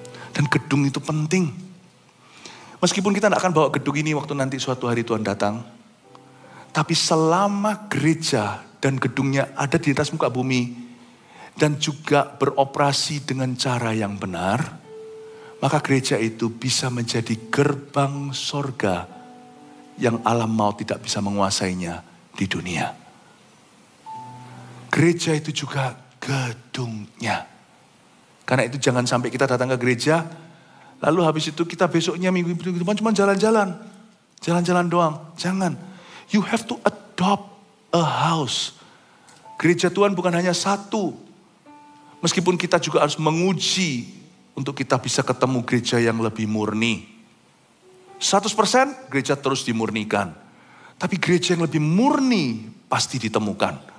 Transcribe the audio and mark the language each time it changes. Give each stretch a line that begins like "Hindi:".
Indonesian: Dan gedung itu penting. Meskipun kita tidak akan bawa gedung ini waktu nanti suatu hari Tuhan datang, tapi selama gereja dan gedungnya ada di atas muka bumi, dan juga beroperasi dengan cara yang benar, maka gereja itu bisa menjadi gerbang sorga yang alam maut tidak bisa menguasainya di dunia. Gereja itu juga gedungnya. Karena itu jangan sampai kita datang ke gereja, lalu habis itu kita besoknya minggu depan cuma jalan-jalan. Jalan-jalan doang. Jangan.
English: You have to adopt a house.
Indonesian: Gereja Tuhan bukan hanya satu. Meskipun kita juga harus menguji untuk kita bisa ketemu gereja yang lebih murni. 100% gereja terus dimurnikan. Tapi gereja yang lebih murni pasti ditemukan.